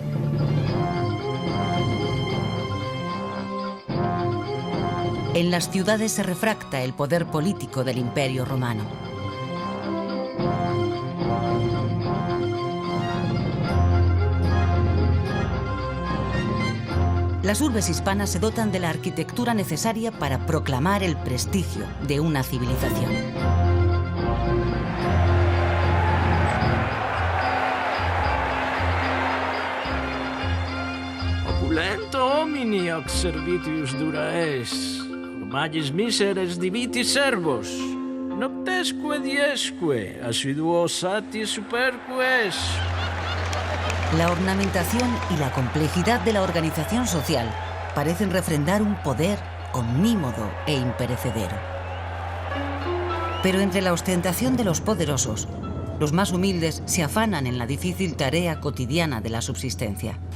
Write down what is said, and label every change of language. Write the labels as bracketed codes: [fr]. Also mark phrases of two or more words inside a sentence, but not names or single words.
[es] En las ciudades se refracta el poder político del imperio romano. Las urbes hispanas se dotan de la arquitectura necesaria para proclamar el prestigio de una civilización. [la] Opulento homini hoc servitius dura es, magis miseres diviti servos, noctesque diesque, assiduo sati superque es. [es] La ornamentación y la complejidad de la organización social parecen refrendar un poder omnímodo e imperecedero. Pero entre la ostentación de los poderosos, los más humildes se afanan en la difícil tarea cotidiana de la subsistencia.